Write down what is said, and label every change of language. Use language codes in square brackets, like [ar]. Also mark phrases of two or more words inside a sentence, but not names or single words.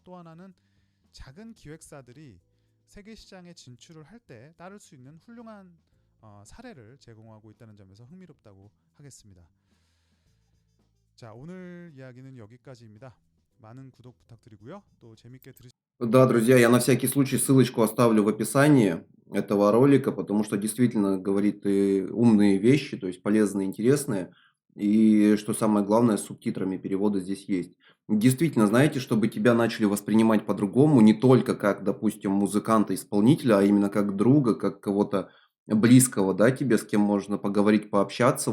[ko] 또 하나는 작은 기획사들이 세계 시장에 진출을 할 때 따를 수 있는 훌륭한 사례를 제공하고 있다는 점에서 흥미롭다고 하겠습니다. 자, 오늘 이야기는 여기까지입니다. 많은 구독 부탁드리고요. 또 재밌게 들으시 [ru] Да, друзья, я на всякий случай ссылочку оставлю в описании этого ролика, потому что действительно говорит и умные вещи, то есть полезные, интересные. И что самое главное, с субтитрами перевода здесь есть. Действительно, знаете, чтобы тебя начали воспринимать по-другому, не только как, допустим, музыканта-исполнителя, а именно как друга, как кого-то близкого, да, тебе, с кем можно поговорить, пообщаться.